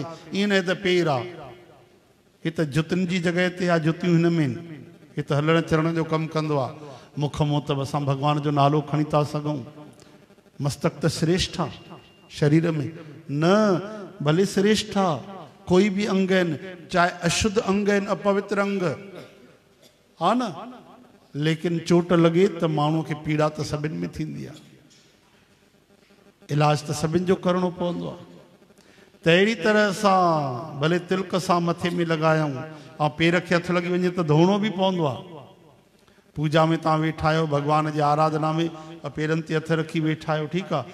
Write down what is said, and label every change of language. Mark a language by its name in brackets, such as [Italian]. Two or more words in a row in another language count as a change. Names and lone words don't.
[Sindhi] ईअं न त पेर आहे, ही त जुतियुनि जी जॻह ते आहे, जुतियूं हिन में आहिनि। ही त हलण चलण जो कमु कंदो आहे। मुख मों त असां भॻवान जो नालो खणी था सघूं। मस्तक त श्रेष्ठ आहे शरीर में, न भले श्रेष्ठ आहे, कोई भी अंग आहिनि, चाहे अशुद्ध अंग आहिनि, अपवित्र अंग, हा न, लेकिन चोट लॻे त माण्हूअ खे पीड़ा त सभिनि में थींदी आहे। इलाज त सभिनि जो करिणो पवंदो आहे। त अहिड़ी तरह सां भले तिलक सां मथे में लॻायूं, ऐं पेर खे हथु लॻी वञे त धोइणो बि पवंदो आहे। पूजा में तव्हां वेठा आहियो, भॻवान जी आराधना में पेरनि ते हथ रखी वेठा आहियो, ठीकु आहे।